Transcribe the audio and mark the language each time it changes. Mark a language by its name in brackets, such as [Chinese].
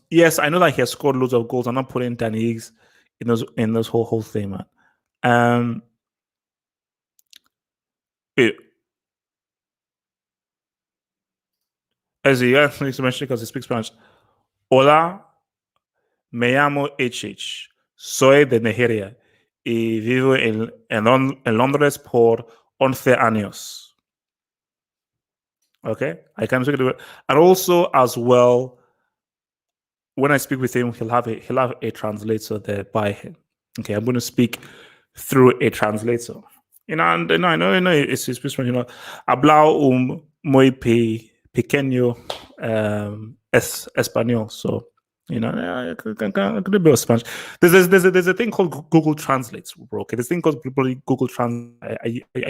[English] Yes, I know that he has scored loads of goals. I'm not putting Danny Ings in this whole thing, man. As he needs to mention because he speaks Spanish. [Spanish] Hola, me llamo HH. Soy de Nigeria y vivo en Londres por 11 años. [English] Okay, I can speak it. And also, as well, when I speak with him, he'll have a translator there by him. Okay, I'm going to speak through a translator. And I know it's his Spanish. [Spanish] Hablao muy pequeño español. [English] So I could a bit of Spanish. There's a thing called Google Translate, bro. Okay, this thing called Google Translate.